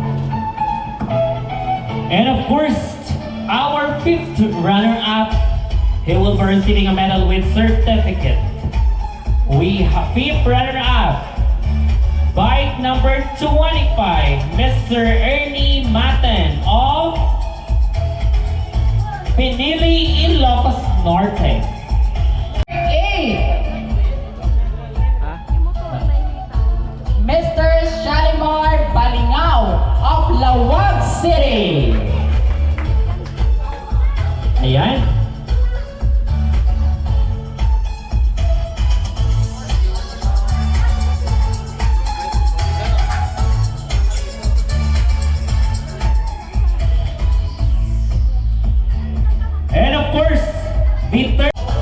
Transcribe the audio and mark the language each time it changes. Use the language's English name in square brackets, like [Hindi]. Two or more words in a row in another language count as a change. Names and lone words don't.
[English] And of course, our 5th runner-up, He will be receiving a medal with certificate. We have fifth runner-up. Bike number 25, Mr. Ernie Maten of Pinili, Ilocos Norte. Mr. Shalimar Balingao of Lawag City. Ayan. And of course, the third.